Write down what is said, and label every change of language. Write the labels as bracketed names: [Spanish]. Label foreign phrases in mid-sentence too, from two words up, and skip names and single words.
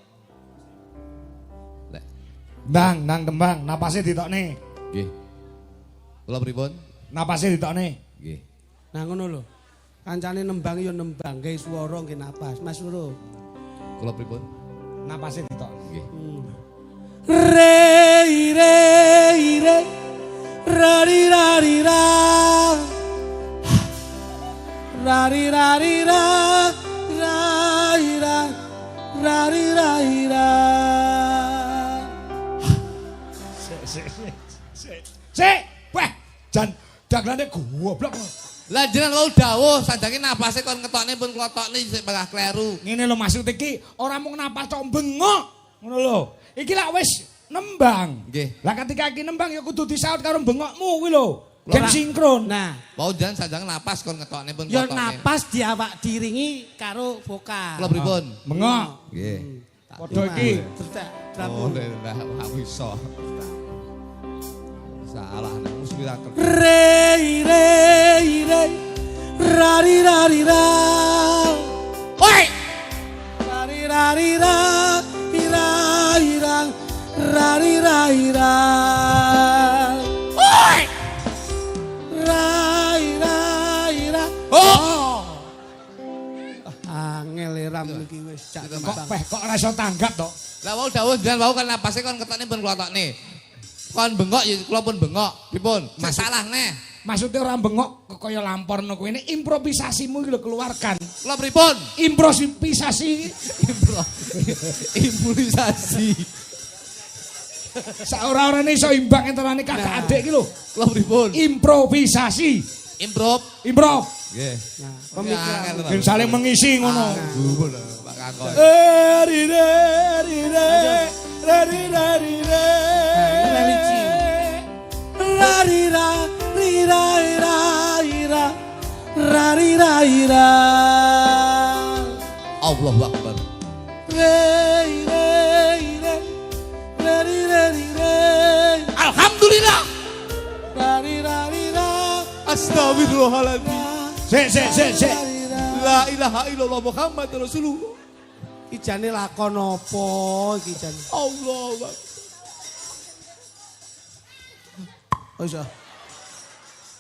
[Javanese] Lek Nang tembang, napase ditokne. nggih. Kula pripun? Napase ditokne. Nggih. Nah ngono lho. Kancane nembang ya nembang, gawe swara nggih napas. Mas Loro. Kula pripun? Napase ditokne. Nggih. Rei rei rei rari rari ra rari rari ra rari ra rari rari ra. Sik, weh, jan daglane goblok. Lah jenengan wau dawuh sanjange napase kon ketokne pun klotokne sik bakal kleru. Ngene lho maksud iki ora mung napas tok bengok. Ngono lho. Iki lak wis nembang. Nggih. Lah ketika iki nembang ya kudu disaut karo bengokmu kuwi lho. Gen sinkron. Nah, Wau jenengan sanjange napas kon ketokne pun ya klotokne. napas diawak diringi karo vokal. Kula pripun? Bengok. Nggih. Padha iki. Oh, lah iso. Salah nek mesti tak Rei rei rei rari rari ra. Oi! Rari rari ra ira ira rari rari ra. Oi! Rai rai ra. Oh! Angel ram iki wis cak Kok ora iso tanggap to? Lah wau dawuh jenengan wau kan napase kon ketokne pun klotokne. Kon bengok ya kula pun bengok. Pripun? Masalah neh. [Indonesian] Maksudnya orang [Javanese] bengok kaya lamporno kowe ini improvisasimu iki lho keluarkan. Kula pripun? Improvisasi. Improvisasi. Saora-orane iso imbang entarane kakak adik iki lho. Kula pripun? Improvisasi. Improv. Improv. Nggih. Nah, pemikiran. Ben saling mengisi ngono. Pak Kakon. Religi. Rari ra ira ira ira rari ra ira. [Arabic] الله أكبر. Rei rei rei rari rari rei. الحمد لله. Rari rari ra. أستغفر الله العظيم. [Javanese] Sik. [Arabic] لا إله إلا الله محمد رسول الله. [Javanese] Iki jane lakon apa iki jane? [Arabic] الله أكبر. [Javanese] Oh iso.